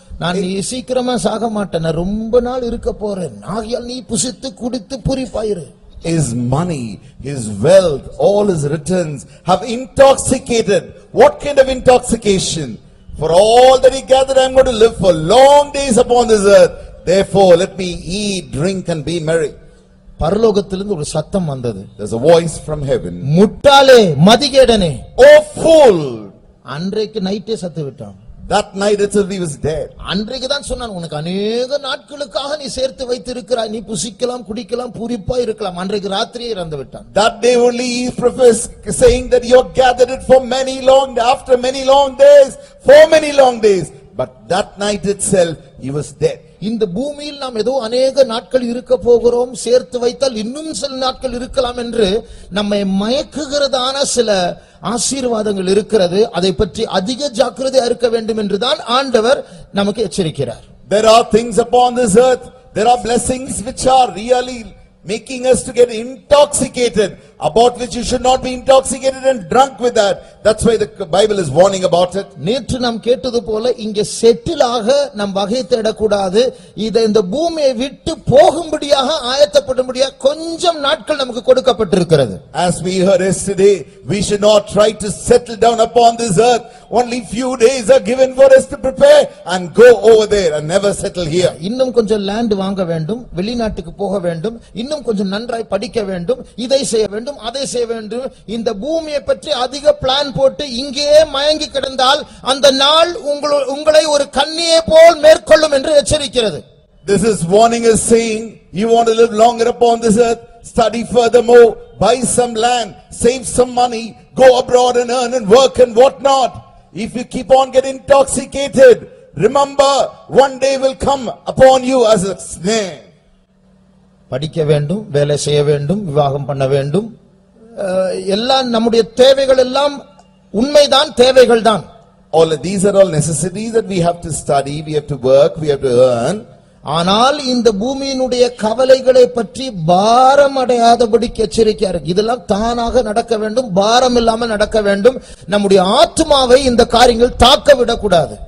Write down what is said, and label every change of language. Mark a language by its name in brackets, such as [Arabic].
[Tamil] நான் நீ சீக்கிரமா சாக மாட்டேன், நான் ரொம்ப நாள் இருக்க போறேன், ஆகையால் நீ புசித்து குடித்து பூரிப்பாயிரு. [English] His money, his wealth, all his returns have intoxicated. What kind of intoxication? For all that he gathered, I am going to live for long days upon this earth. Therefore, let me eat, drink and be merry. [Tamil] பரலோகத்திலிருந்து ஒரு சத்தம் வந்தது. [English] There's a voice from heaven. [Tamil] முட்டாளே, மதிகேடனே, [English] oh fool. [Tamil] அன்றைக்கு நைட்டே சத்து விட்டான். That night itself he was dead. அன்றைக்கு தான் சொன்னான், உனக்கு அநேக நாட்களுக்காக நீ சேர்த்து வைத்திருக்கிறாய், நீ புசிக்கலாம் குடிக்கலாம் பூரிப்பா இருக்கலாம். அன்றைக்கு ராத்திரியே இறந்து விட்டான். [English] That day only he professed saying that you gathered it for many long after many long days, for many long days, but that night itself he was dead. [Tamil] இந்த பூமியில் நாம் ஏதோ அநேக நாட்கள் இருக்க போகிறோம், சேர்த்து வைத்தால் இன்னும் சில நாட்கள் இருக்கலாம் என்று நம்மை மயக்குகிறதான சில ஆசீர்வாதங்கள் இருக்கிறது. அதை பற்றி அதிக ஜாக்கிரதையா இருக்க வேண்டும் என்றுதான் ஆண்டவர் நமக்கு எச்சரிக்கிறார். [English] There are things upon this earth, there are blessings which are really making us to get intoxicated, about which you should not be intoxicated and drunk with that. That's why the Bible is warning about it. [Tamil] நேற்று நாம் கேட்டது போல இங்கே settle ஆக நாம் வகை தேடக்கூடாது. இதை இந்த பூமியை விட்டு போகும்படியாக ஆயத்தப்படும்படியாக கொஞ்சம் நாட்கள் நமக்கு கொடுக்கப்பட்டிருக்கிறது. [English] As we heard yesterday, we should not try to settle down upon this earth. Only few days are given for us to prepare and go over there and never settle here. [Tamil] இன்னும் கொஞ்சம் land வாங்க வேண்டும், வெளிநாட்டுக்கு போக வேண்டும், இன்னும் கொஞ்சம் நன்றாய் படிக்க வேண்டும், இதை செய்ய வேண்டும், அதை செய்ய வேண்டும். இந்த பூமியை பற்றி அதிக பிளான் போட்டு இங்கே மயங்கி கிடந்தால் அந்த நாள் உங்களை ஒரு கன்னியை போல் மேற்கொள்ளும் என்று எச்சரிக்கிறது. [English] This is warning us saying, you want to live longer upon this earth, study furthermore, buy some land, save some money, go abroad and earn and work and what not. If you keep on getting intoxicated, remember one day will come upon you as a snare. [Tamil] படிக்க வேண்டும், வேலை செய்ய வேண்டும், விவாகம் பண்ண வேண்டும், எல்லாம் நம்முடைய தேவைகள் எல்லாம் உண்மைதான், தேவைகள் தான். [English] All of these are all necessities that we have to study, we have to work, we have to earn. [Tamil] ஆனால் இந்த பூமியினுடைய கவலைகளை பற்றி பாரம் அடையாதபடிக்கு எச்சரிக்கையா இருக்கு. இதெல்லாம் தானாக நடக்க வேண்டும், பாரம் இல்லாமல் நடக்க வேண்டும். நம்முடைய ஆத்மாவை இந்த காரியங்கள் தாக்க விடக்கூடாது.